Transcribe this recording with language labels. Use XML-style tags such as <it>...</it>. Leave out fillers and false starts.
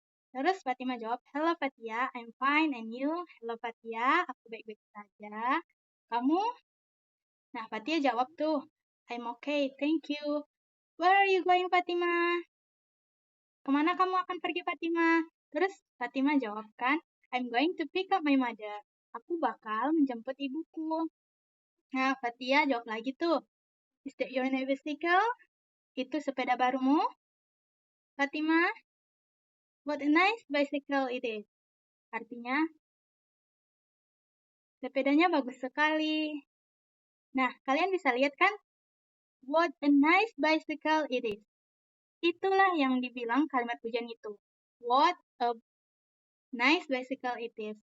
<id>Terus Fatima jawab,</id> <en>hello Fatia, I'm fine, and you?</en> <id>Hello Fatia, aku baik-baik saja. Kamu? Nah, Fatia jawab tuh,</id> <en>I'm okay, thank you. Where are you going, Fatima?</en> <id>Kemana kamu akan pergi, Fatima? Terus Fatima jawab kan,</id> <en>I'm going to pick up my mother.</en> <id>Aku bakal menjemput ibuku. Nah, Fatia jawab lagi tuh,</id> <en>is that your new bicycle?</en> <id>Itu sepeda barumu?</id> <en>Fatima, what a nice bicycle it is.</en> <id>Artinya, sepedanya bagus sekali. Nah, kalian bisa lihat kan?</id> <en>What a nice bicycle it is.</en> <id>Itulah yang dibilang kalimat pujian itu.</id> <en>What a nice bicycle it is.</en>